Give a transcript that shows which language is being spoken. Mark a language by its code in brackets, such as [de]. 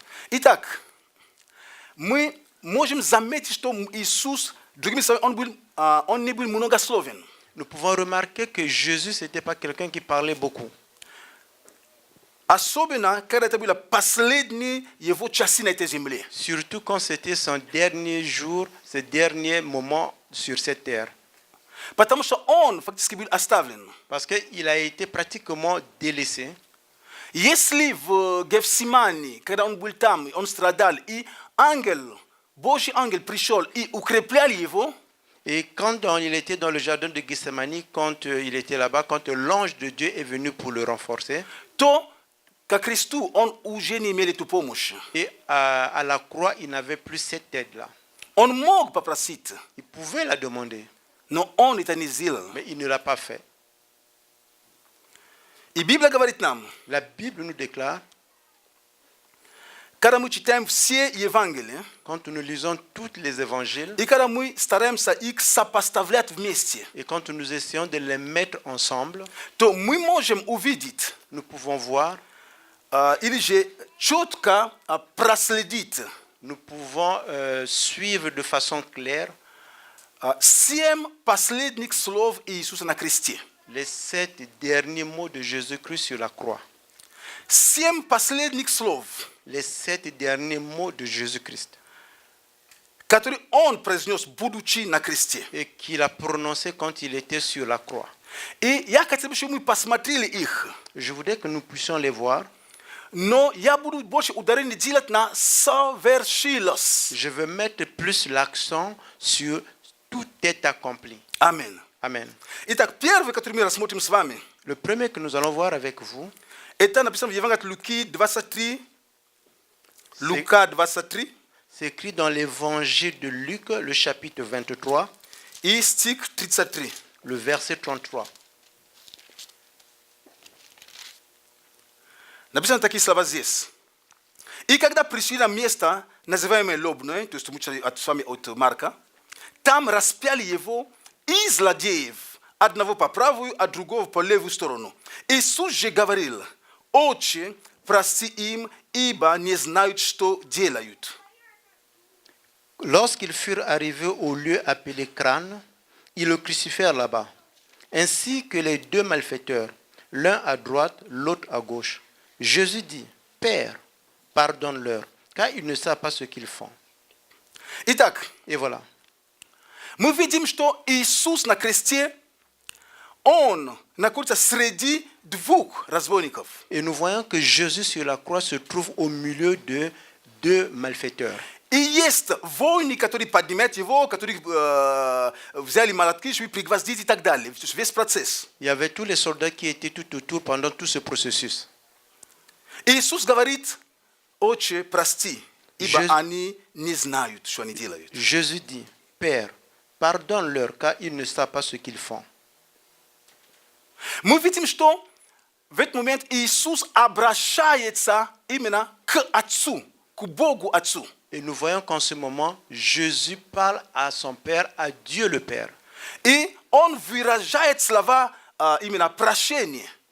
[ru] Итак, мы можем заметить, что Иисус, другими словами, он не был многословен. [fr] Nous pouvons remarquer que Jésus, ce n'était pas quelqu'un qui parlait beaucoup. [ru] Особенно, когда это было последние его часы на этой земле. [fr] Surtout quand c'était son dernier jour, ses derniers moments sur cette terre. [ru] Потому что он фактически был оставлен. [fr] Parce qu'il a été pratiquement délaissé. [ru] Если в Гефсимании, когда он был там, он страдал, и ангел, Божий ангел пришел и укреплял его, [fr] Et quand il était dans le jardin de Gethsemane, quand il était là-bas, quand l'ange de Dieu est venu pour le renforcer, [ru] то ко Христу он уже не имел эту помощь. [fr] et à la croix, il n'avait plus cette aide-là. [ru] Он мог попросить, [fr] Il pouvait la demander, [ru] но он это не сделал. [fr] mais il ne l'a pas fait. [ru] И Библия говорит нам, [fr] La Bible nous déclare, [ru] когда мы читаем все Евангелия, [fr] quand nous lisons tous les évangiles, [ru] и когда мы стараемся их сопоставлять вместе, [fr] et quand nous essayons de les mettre ensemble, [ru] то мы можем увидеть [fr] nous pouvons voir, [ru] или же четко проследить [fr] nous pouvons suivre de façon claire [ru] 7 последних слов Иисуса на кресте. [fr] les 7 derniers mots de Jésus-Christ sur la croix. [ru] 7 последних слов, [fr] Les 7 derniers mots de Jésus-Christ. [ru] которые он произнес, будучи на кресте. [fr] Et qu'il a prononcé quand il était sur la croix. [ru] И я хотел бы, чтобы мы посмотрели их. [fr] Je voudrais que nous puissions les voir. [ru] Но я буду больше ударение делать на совершилось. [fr] Je veux mettre plus l'accent sur tout est accompli. [ru] Аминь. [fr] Amen. [ru] Итак, первый, который мы рассмотрим с вами, [fr] Le premier que nous allons voir avec vous, [ru] это написано в Евангелии от Луки 23. Лука 23. [fr] c'est écrit dans l'évangile de Luc, le chapitre 23, И стих 33. le verset 33. [ru] Написано такие слова здесь. И когда пришли на место, называемое Лобное, то есть мы читали с вами от Марка, там распяли его и злодеев, одного по правую, а другого по левую сторону. Иисус же говорил: «Отче, прости им, ибо не знают, что делают». [fr] Lorsqu'ils furent arrivés au lieu appelé Crâne, ils le crucifièrent là-bas, ainsi que les deux malfaiteurs, l'un à droite, l'autre à gauche. Jésus dit, Père, pardonne-leur, car ils ne savent pas ce qu'ils font. [ru] Итак, [fr] Et voilà. [ru] мы видим, что Иисус на кресте, он находится среди двух разбойников. [fr] Et nous voyons que Jésus sur la croix se trouve au milieu de deux malfaiteurs. [ru] И есть воины, которые поднимают его, которые взяли молотки, чтобы пригвоздить и так далее. Весь процесс. [fr] Il y avait tous les soldats qui étaient tout autour pendant tout ce processus. [ru] Иисус говорит: «Отче, прости, ибо [fr] Jésus- они не знают, что они делают». Jésus dit, Père, pardonne-leur, car ils ne savent pas ce qu'ils font. [ru] Мы видим, что в этот момент Иисус обращается именно к Отцу, к Богу Отцу. [fr] Et nous voyons qu'en ce moment, Jésus parle à son Père, à Dieu le Père. [ru] И он выражает слова именно прощения